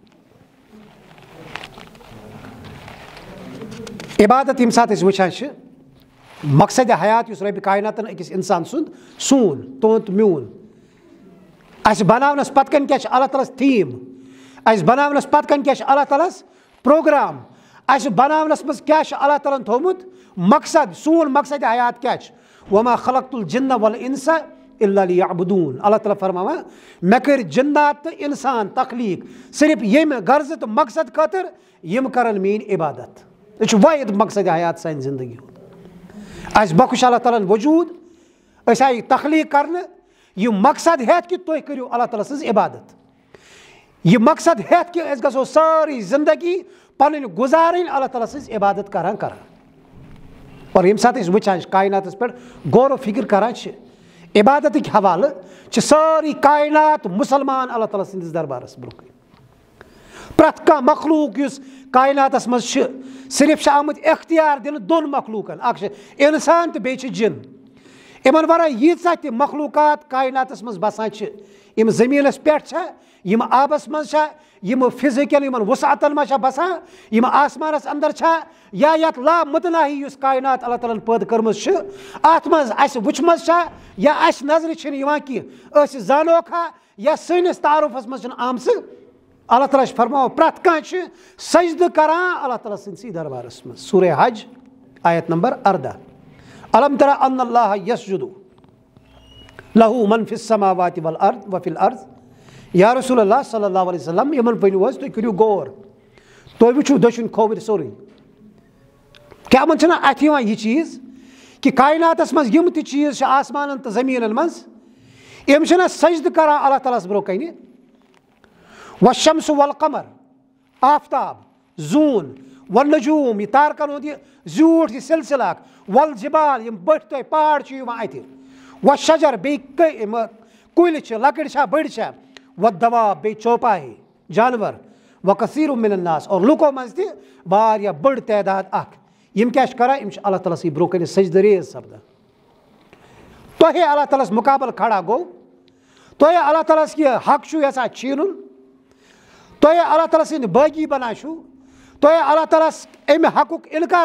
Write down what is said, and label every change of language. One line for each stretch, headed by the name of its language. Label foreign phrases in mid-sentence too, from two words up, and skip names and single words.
Kashmiri: عبادت ییٚمہِ ساتہٕ أسۍ وٕچھان چھِ مقصدِ حیات یُس رۄبہِ کایناتن أکِس انسان سُنٛد سون تُہُنٛد تہٕ میون اَسہِ بناونس پتہٕ کَنۍ کیاہ چھِ اللہ تعالیٰ ہس تھیٖم اَسہِ بناونس پتہٕ کَنۍ کیاہ چھِ اللہ تعالیٰ ہس پروگرام اَسہِ بناونس منٛز کیاہ چھُ اللہ تعالیٰ ہن تھوٚومُت مقصد سون مقصدِ حیات کیاہ چھُ
Arabic: وما خلقت الجن والانس الا لیعبدون
Kashmiri: اللہ تعالیٰ فرماوان مےٚ کٔرۍ جنات تہٕ انسان تخلیٖق صرف ییٚمہِ غرضہٕ تہٕ مقصد خٲطرٕ یِم کرن میٲنۍ عبادت یہِ چھُ وٲحد مقصدِ حیات سانہِ زندگی ہُنٛد اَسہِ بخش اللہ تعالیٰ ہن وجوٗد أسۍ آیہِ تخلیٖق کرنہٕ یہِ مقصد ہٮ۪تھ کہِ تُہۍ کٔرِو اللہ تعالیٰ سٕنٛز عبادت یہِ مقصد ہٮ۪تھ کہِ أسۍ گژھو سٲرٕے زندگی پنٕنۍ گُزارٕنۍ اللہ تعالیٰ سٕنٛز عبادت کران اور ییٚمہِ ساتہٕ أسۍ وٕچھان چھِ کایناتس پٮ۪ٹھ غور و فِکر کران چھِ عبادتک حوالہ ساری کائنات مسلمان اللہ تعالیٰ سندس دربارس برونٛہہ پرٛٮ۪تھ کانٛہہ مخلوق یُس کائناتس منٛز چھِ صرف آمٕتۍ اختیار دِنہٕ دۄن مخلوقن اکھ چھِ اِنسان تہٕ بیٚیہِ چھِ جِن یِمن ورٲے ییٖژاہ تہِ مخلوقات کائناتس منٛز بسان چھِ یِم زٔمیٖنس پٮ۪ٹھ چھا یِم آبس منٛز چھا یِم فِزِکل یِمن وُسعتن منٛز چھا بسان یِم آسمانس اندر چھا یا یتھ لامتناہی یُس کائنات اللہ تعالیٰ ہن پٲدٕ کٔرمٕژ چھِ اتھ منٛز اسہِ وٕچھمٕژ چھا یا اسہِ نظرِ چھِنہٕ یِوان کینٛہہ أسۍ زانوکھا یا سٲنِس تعارُفس منٛز چھِنہٕ آمژٕ اللہ تعالیٰ چھُ فرماوان پرٛٮ۪تھ کانٛہہ چھُ سجدٕ کران اللہ تعالیٰ سٕنٛدسٕے دربارس منٛز سورہ حج آیت نمبر 14
Arabic: الم ترى ان اللہ یسجد لہو من فی السماوات والارض وفی الارض
Kashmiri: یا
Arabic: رسول اللہ صلی اللہ علیہ وسلم
Kashmiri: یمن ؤنِو حظ تُہۍ کٔرِو غور تُہۍ وٕچھِو دٔچھُن کھووٕرۍ سورُے کیٛاہ یِمن چھُنہ اتھِ یِوان یہِ چیٖز کہِ کائناتس منٛز یِم تہِ چیٖز چھِ آسمانن تہٕ زٔمیٖنن منٛز یِم چھِنہ سجدٕ کران اللہ تعالیٰ ہس برونٛہہ کنہِ
Arabic: والشمس والقمر
Kashmiri: آفتاب زوٗن والنجوٗم یہِ تارکن ہُنٛد یہِ زیوٗٹھ یہِ سلسلہٕ اکھ والجبال یِم بٔٹھۍ تۄہہِ پہاڑ چھِ یِوان اتہِ والشجر بیٚیہِ یِم کُلۍ چھِ لۄکٕٹۍ چھا بٔڑۍ چھا والدواب بیٚیہِ چوپاہے جانور
Arabic: وکثیٖر من الناس
Kashmiri: اور لُکو منٛز تہِ واریاہ بٔڑ تعداد اکھ یِم کیٛاہ چھِ کران یِم چھِ اللہ تعالیٰ سٕے برونٛہہ کنہِ سجدٕ ریز سپدان تۄہے اللہ تعالیٰ ہس مُقابل کھڑا گوٚو تۄہے اللہ تعالیٰ ہس یہِ حق چھُو یژھان چھیٖنُن تۄہے اللہ تعالیٰ سٕنٛدۍ بٲغی بنان چھُو تۄہے اللہ تعالیٰ ہس امہِ حقُک انکار